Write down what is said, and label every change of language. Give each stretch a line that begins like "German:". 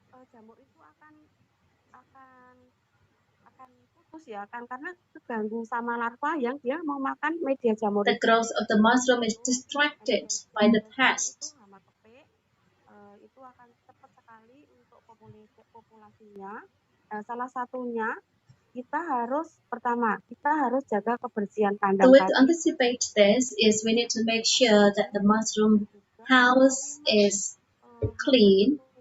Indonesian: Jamur itu akan putus ya kan karena terganggu sama larva yang dia mau makan media jamur.
English: The growth of the mushroom is distracted by the pest.
Indonesian: Hama kepik itu akan cepat sekali untuk populasinya. Salah satunya kita harus jaga kebersihan kandang.
English: The way to anticipate this is we need to make sure that the mushroom house is clean.